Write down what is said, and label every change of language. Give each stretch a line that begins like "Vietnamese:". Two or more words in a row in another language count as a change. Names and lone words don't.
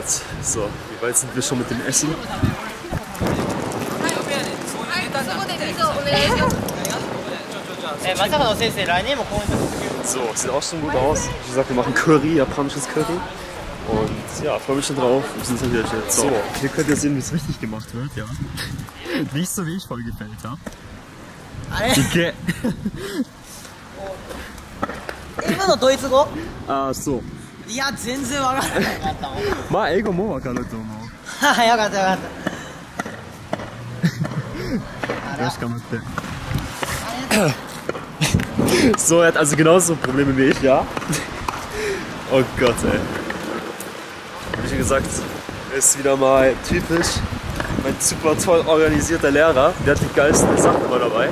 German: So, wie weit sind wir schon mit dem Essen? So, sieht auch schon gut aus. Wie gesagt, wir machen Curry, japanisches Curry. Und ja, freue mich schon drauf. Wir sind jetzt so. Hier könnt ihr sehen, wie es richtig gemacht wird, ja. Nicht so, wie ich vollgefällt habe. Dicke.
Japanese: 今のドイツ語 Ah, so. いや全然わからなかったもんまあ、英語もわかると思う。よかったよかった
German: Ja, ich kann mit So, er hat also genauso Probleme wie ich, ja? Oh Gott, ey. Wie schon gesagt, ist wieder mal typisch mein super toll organisierter Lehrer, der hat die geilsten Sachen immer dabei.